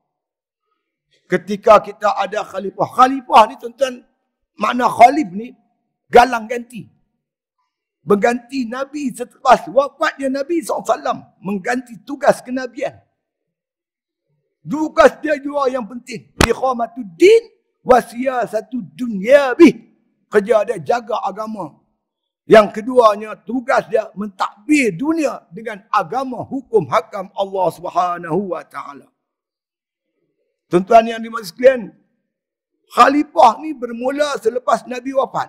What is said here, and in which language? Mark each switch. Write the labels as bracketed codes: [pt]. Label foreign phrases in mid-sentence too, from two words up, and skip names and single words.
[ms] Ketika kita ada khalifah. Khalifah ni tuan-tuan, makna khalif ni galang ganti. Mengganti Nabi selepas wafatnya Nabi SAW. Mengganti tugas kenabian. Tugas dia juga yang penting. [ar] Iqamatuddin wa siyasatu dunyabih. [ms] Kerja dia jaga agama. Yang keduanya, tugas dia mentadbir dunia dengan agama hukum hakam Allah [ar] Subhanahu wa taala. [ms] Tuan-tuan yang dimaksud sekalian, khalifah ni bermula selepas Nabi wafat.